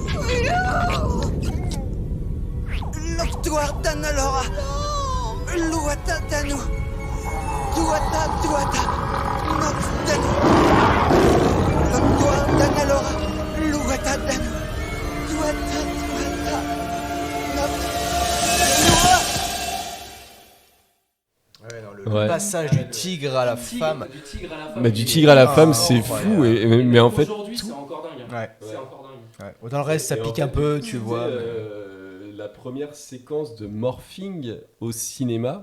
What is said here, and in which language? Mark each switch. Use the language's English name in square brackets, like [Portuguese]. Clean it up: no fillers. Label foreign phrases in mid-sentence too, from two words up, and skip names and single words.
[French] L'octoire d'Analora, Luata Danu, Tuata Tuata, Nox Danu. L'octoire d'Analora, Luata Danu, Tuata Tuata, Nox Le Ouais. passage du tigre à la femme. Du tigre à la femme. Mais du tigre à la femme, Ah, c'est incroyable. fou. Mais en fait, Aujourd'hui, c'est encore dingue. Ouais. C'est encore dingue. Ouais. Dans le reste, ça Et en pique fait, un peu, tu tu vois. la première séquence de morphing au cinéma.